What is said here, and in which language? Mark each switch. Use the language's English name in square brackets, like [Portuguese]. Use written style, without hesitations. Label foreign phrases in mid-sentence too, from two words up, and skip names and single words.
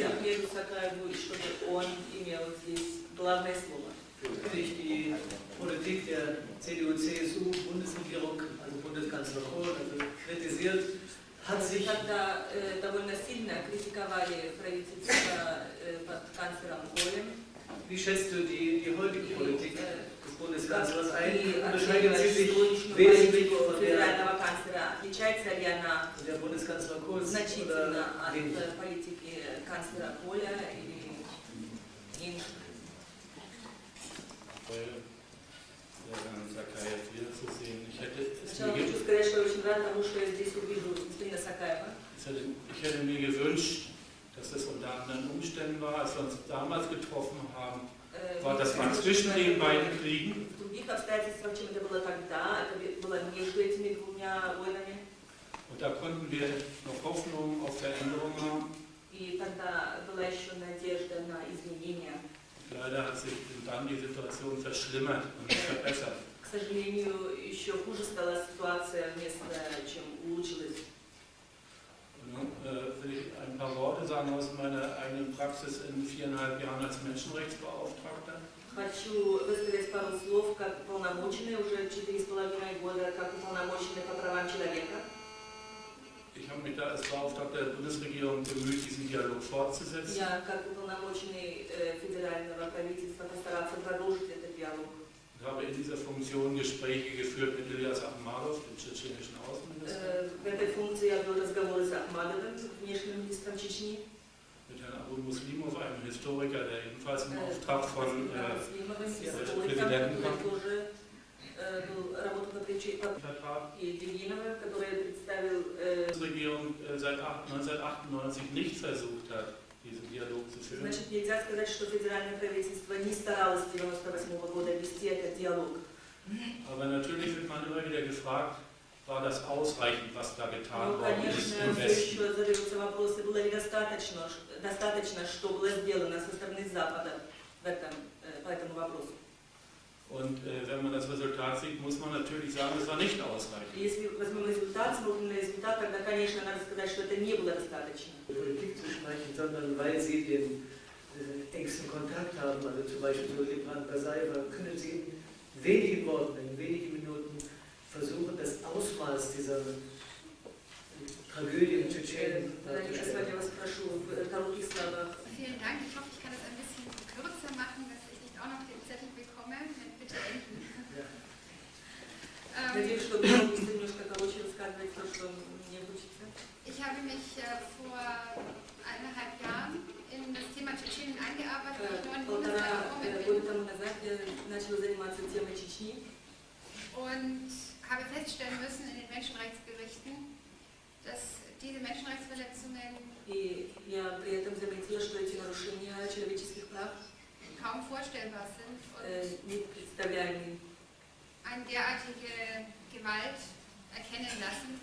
[German] legen. [Russian] Ахмеду Сакаеву, и чтобы он имел здесь главное слово. [German] Natürlich die Politik der CDU-CSU-Bundesregierung, also Bundeskanzler Kohl, also kritisiert, hat sich [Russian] Когда довольно сильно критиковали правительство под канцлером Колем, [German] Wie schätzt du die heutige Politik des Bundeskanzlers ein? [Russian] и [German] Unterscheidet sie sich [Russian] сегодняшнюю [German] wesentlich [Russian] политику [German] von der [Russian] федерального канцлера, отличается ли она [German] Bundeskanzler Kurz [Russian] значительно [German] oder [Russian] от [German] wenig? [Russian] политики канцлера Коля или меньше? [German] Herrn Zakayev wiederzusehen. Ich hätte [Russian] Сначала хочу сказать, что я очень рад тому, что я здесь увижу господина Сакаева. [German] Ich hätte mir gewünscht, dass das unter anderen Umständen war, als wir uns damals getroffen haben, war das war zwischen den beiden Kriegen. [Russian] В других обстоятельствах, чем это было тогда, это было между этими двумя войнами. [German] Und da konnten wir noch Hoffnung auf Veränderung haben. [Russian] И тогда была еще надежда на изменения. [German] Leider hat sich dann die Situation verschlimmert und nicht verbessert. [Russian] К сожалению, еще хуже стала ситуация вместо чем улучшилась. [German] Nun will ich ein paar Worte sagen aus meiner eigenen Praxis in 4,5 Jahren als Menschenrechtsbeauftragter. [Russian] Хочу высказать пару слов как уполномоченный уже 4,5 года, как уполномоченный по правам человека. [German] Ich habe mich da als Beauftragter der Bundesregierung bemüht, diesen Dialog fortzusetzen. [Russian] Я как уполномоченный федерального правительства постараться продолжить этот диалог. [German] Ich habe in dieser Funktion Gespräche geführt mit Ilyas Akhmadov, dem tschetschenischen Außenminister, [Russian] В этой функции я вел разговоры с Ахмадовым, внешним министром Чечни, [German] mit Herrn Abu Muslimov, einem Historiker, der ebenfalls im Auftrag von [Russian] Муслимовым, историком, [German] Präsidenten [Russian] который тоже работал по [German] Vertrag. [Russian] и Дегиновым, который представил [German] Die Bundesregierung seit 1998 nicht versucht hat, diesen Dialog zu führen. [Russian] Значит, нельзя сказать, что федеральное правительство не старалось с 1998 года вести этот диалог. [German] Aber natürlich wird man immer wieder gefragt, war das ausreichend, was da getan [Russian] Ну, [German] worden ist [Russian] конечно, [German] im [Russian] все [German] Westen. [Russian] еще задаются вопросы, было ли достаточно, что было сделано со стороны Запада по этому вопросу. [German] Und wenn man das Resultat sieht, muss man natürlich sagen, es war nicht ausreichend. [Russian] Если возьмем результат, смотрим на результат, тогда, конечно, надо сказать, что это не было достаточно. [German] Politik zu sprechen, sondern weil Sie den engsten Kontakt haben, also zum Beispiel zu Librand Basajewa, können Sie in wenigen Worten, in wenigen Minuten versuchen, das Ausmaß dieser Tragödie in Tschetschenien [Russian] Я сегодня вас прошу в коротких словах. [German] Vielen Dank. Ich hoffe, ich kann das ein bisschen kürzer machen, dass ich nicht auch noch den Zettel bekomme. Bitte enden. [Russian] Надеюсь, что буду немножко короче рассказывать то, что мне хочется. [German] Ich habe mich vor 1,5 Jahren in das Thema Tschetschenien eingearbeitet, weil ich 9 Monate [Russian] Полтора [German] gekommen [Russian] года [German] bin [Russian] тому назад я начала заниматься темой Чечни [German] und habe feststellen müssen in den Menschenrechtsgerichten, dass diese Menschenrechtsverletzungen [Russian] и я при этом заметила, что эти нарушения человеческих прав [German] kaum vorstellbar sind und [Russian] непредставляемы [German] eine derartige Gewalt erkennen lassen.